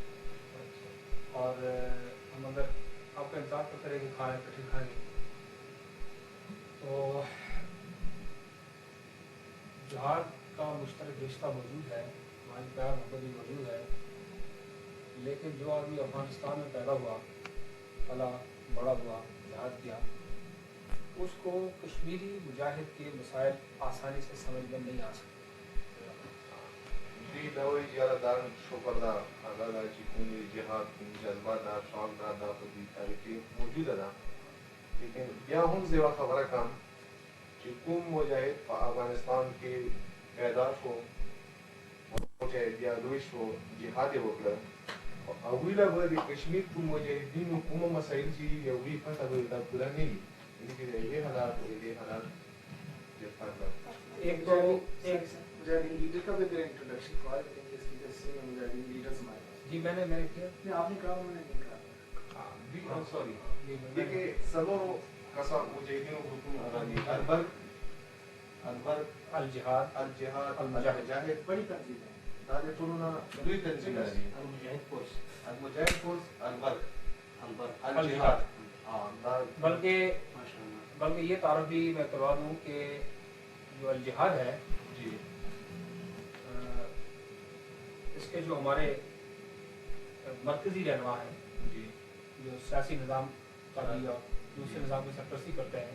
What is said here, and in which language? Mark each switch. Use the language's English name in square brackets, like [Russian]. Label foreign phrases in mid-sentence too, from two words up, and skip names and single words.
[Urdu] اور ہم اگر آپ کا انتظار کرتے رہے کہ کھانا اکٹھے کھائیں گے تو جہاد کا مشترک رشتہ موجود ہے, ہماری پیار محبت بھی موجود ہے, لیکن جو آدمی افغانستان میں پیدا ہوا, پلا بڑا ہوا, جہاد کیا, اس کو کشمیری مجاہد کے مسائل آسانی سے سمجھ میں نہیں آ سکتے. [Pashto] دوی دا وایي چې یاره دا شکر ده, هغه دا چې کوم جهاد, کوم جذبه ده, شوق ده, دا په دې تاریخ کې موجوده ده. لیکن بیا هم زه یوه خبره کوم چې کوم مجاهد په افغانستان کې پیدا شو, مجاهد بیا لوی شو, جهاد یې وکړه, هغوی له به د کشمیر کوم مجاهدینو کومه مسایل چې د هغوی پته به دا پوره نه وي, یعنې چې د هغې حالات او د دې حالات ډېر فرق ده. [Urdu] ایک تو ایک مجاہدین لیڈر کا بھی اگر انٹروڈکشن ہوا ہے, لیکن اس لیڈر سے مجاہدین لیڈرز ہمارے پاس. جی میں نے کیا, نہیں آپ نے کہا, انہوں نے نہیں کہا. سوری دیکھیے [Pashto] څلورو کسان مجاهدینو ګروپونو هغه دي, البرق, الجهاد, الجهاد, المجاهد. المجاهد, [Urdu] بڑی تنظیم ہے. [Pashto] دا د ټولو نه لوی تنظیم دي. [Urdu] المجاہد فورس, المجاهد فورس, البرق, البر, الجهاد. [Pashto] دا [Urdu] بلکہ بلکہ یہ تعارف بھی میں کروا دوں کہ جو الجہاد ہے जी اس کے جو ہمارے مرکزی رہنما ہیں जी جو سیاسی نظام کا بھی اور دوسرے نظام کی سرپرستی کرتے ہیں